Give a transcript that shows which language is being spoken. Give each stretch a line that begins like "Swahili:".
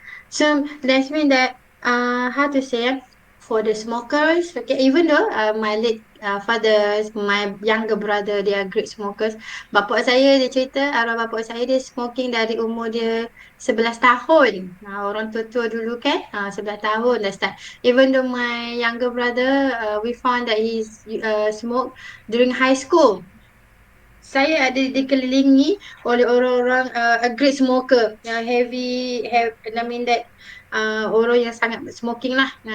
English: So that means that how to say, for the smokers, okay, even though my late father, my younger brother, they are great smokers.
Malay: Bapak saya dia cerita, arwah bapak saya dia smoking dari umur dia 11 tahun. Orang tua-tua dulu kan, 11 tahun dah start.
English: Even though my younger brother, we found that he's smoke during high school.
Malay: Saya ada dikelilingi oleh orang-orang a great smoker yang
English: I mean that
Malay: orang yang sangat smoking lah.